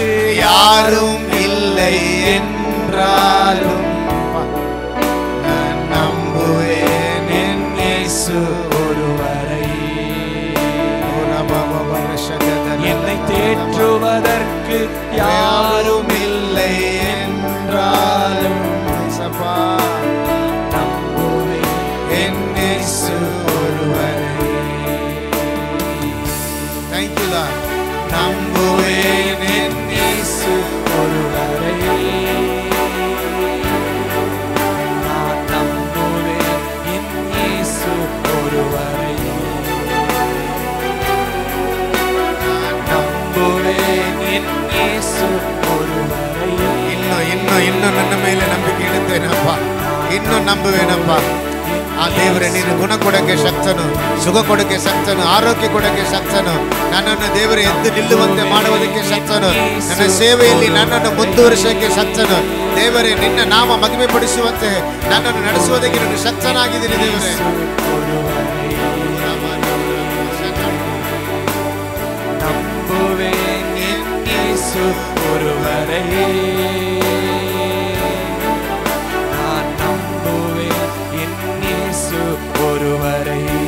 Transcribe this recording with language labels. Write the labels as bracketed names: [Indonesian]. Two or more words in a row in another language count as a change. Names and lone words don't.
[Tamil] யாரும் இல்லை என்றாலும் நான் நம்புவேன் என் இயேசு ஒருவரை. என்னை தேற்றுவதற்கு யாரும் இல்லை என்றாலும் நம்புவேன் என் இயேசு ஒருவரை. [English] Thank you Lord. [Tamil] நம்புவேன் என் இயேசு ஒருவரை. நான் நம்புவேன் என் இயேசு ஒருவரை. நம்புவேன் என் இயேசு ஒருவரை. [Kannada] ಇನ್ನೂ ನನ್ನ ಮೇಲೆ ನಂಬಿಕೆ ಇಡುತ್ತೇನಪ್ಪ. ಇನ್ನೂ ನಂಬುವೇನಪ್ಪ. ಆ ದೇವರೇ, ನೀನು ಗುಣ ಕೊಡೋಕ್ಕೆ ಶಕ್ತನು, ಸುಖ ಕೊಡೋಕ್ಕೆ ಶಕ್ತನು, ಆರೋಗ್ಯ ಕೊಡೋಕ್ಕೆ ಶಕ್ತನು. ನನ್ನನ್ನು ದೇವರೇ ಎದ್ದು ನಿಲ್ಲುವಂತೆ ಮಾಡುವುದಕ್ಕೆ ಶಕ್ತನು. ನನ್ನ ಸೇವೆಯಲ್ಲಿ ನನ್ನನ್ನು ಮುಂದುವರಿಸೋಕ್ಕೆ ಶಕ್ತನು. ದೇವರೇ, ನಿನ್ನ ನಾಮ ಮಹಿಮೆ ಪಡಿಸುವಂತೆ ನನ್ನನ್ನು ನಡೆಸುವುದಕ್ಕೆ ನೀನು ಶಕ್ತನಾಗಿದ್ದೀನಿ ದೇವರೇ. [Tamil] நம்புவேன் என் இயேசு ஒருவரை. நான் நம்புவேன் என் இயேசு ஒருவரை.